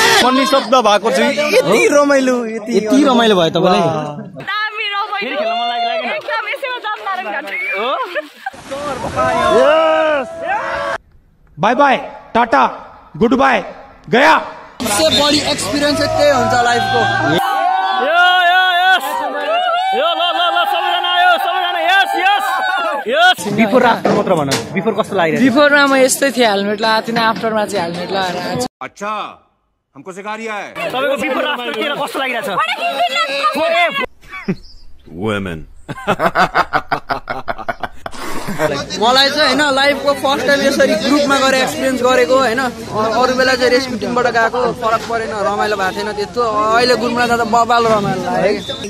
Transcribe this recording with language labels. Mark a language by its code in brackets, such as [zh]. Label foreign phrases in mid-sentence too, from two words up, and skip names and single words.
[ne] फन्नी शब्द भएको छु यति रमाइलो भयो तपाईलाई [en] bye bye tata good bye गया [hi] सबसे बड़ी [ne] एक्सपीरियंस त्यही हुन्छ लाइफको [en] before after [ne] मात्र भन बिफोर कस्तो लागिरहेछ बिफोरमा म यस्तै थिए हेलमेट लगाएको थिएन आफ्टरमा चाहिँ हेलमेट लगाएर आएको [hi] अच्छा हमको सिखा रिया है [ne] तपाईको [en] before after [ne] के कस्तो लागिरहेछ [en] वुमेन [ne] मलाई चाहिँ हैन लाइफको [en] first time [ne] यसरी ग्रुपमा गएर एक्सपिरियन्स गरेको हैन अरु बेला चाहिँ रेस्क्यु टिमबाट गएको फरक परेन रमाइलो भएको थिएन त्यस्तो अहिले ग्रुपमा जाँदा बबाल रमाइलो लाग्यो